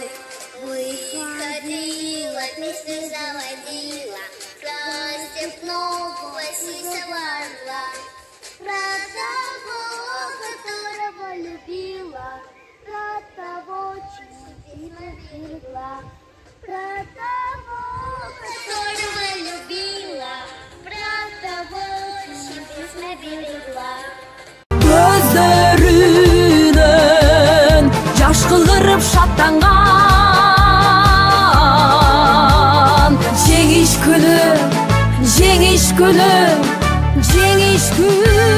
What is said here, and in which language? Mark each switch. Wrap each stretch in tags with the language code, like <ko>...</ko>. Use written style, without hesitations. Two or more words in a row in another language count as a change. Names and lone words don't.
<ru>Выходила, песню заводила, про степного сизого орла, про того, которого любила, про того, чьи берегла, про того, которого любила, про того, чьи песня берегла.</ru> <ky>Көздөрүнөн жаш кылгырып шаттанган. Жеңиш күнү, жеңиш күнү, жеңиш күнү.</ky>